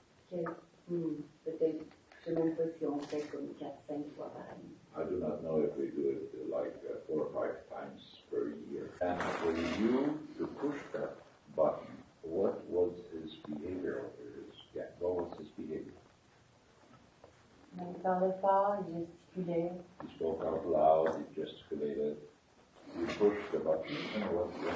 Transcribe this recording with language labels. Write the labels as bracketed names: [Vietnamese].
[French] Peut-être, je ne sais même pas si on fait comme 4-5 fois par année. [English] I do not know if we do it like 4 or 5 times per year. And for you to push that button, what was his behavior? What was his behavior? [French] Il parlait fort, il gesticulait. [English] He spoke out loud, he gesticulated. You pushed the button, and what